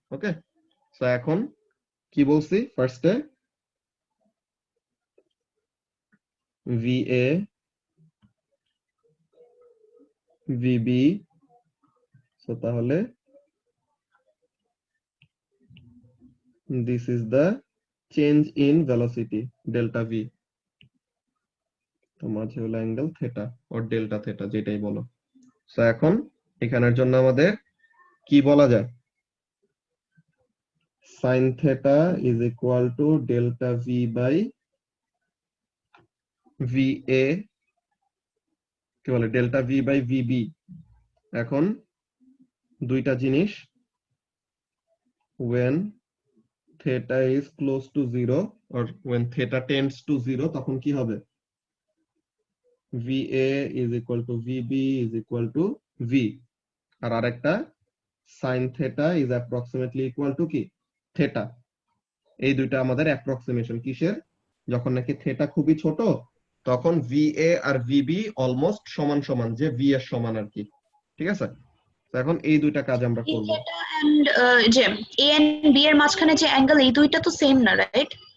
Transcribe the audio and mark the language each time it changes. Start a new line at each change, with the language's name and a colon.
Bangla: ওকে, so এখন কি বলছি ফার্স্টে, VA VB, সো তাহলে
English: this is the change in velocity delta V,
Bangla: তো মাঝে হলো angle theta or delta theta যেটাই বলো। সো এখন এখানের জন্য আমাদের কি বলা যায়,
English: sin theta is equal to delta V by VA,
Bangla: কি বলে ডেল্টা V by VB।
English: এখন দুইটা জিনিস, when theta is close to 0 or when theta tends to 0
Bangla: তখন কি হবে,
English: VA is equal to VB is equal to V, আর আরেকটা sin theta is approximately equal to কি theta।
Bangla: এই দুইটা আমাদের অ্যাপ্রক্সিমেশন কিসের, যখন নাকি থিটা খুবই ছোট তখন VA আর VB অলমোস্ট সমান সমান, যে V এর সমান আর কি। ঠিক আছে, তো এখন এই দুইটা কাজ আমরা করব। থিটা এন্ড যে এ এন্ড বি এর মাঝখানে যে অ্যাঙ্গেল, এই দুইটা তো সেম না, রাইট?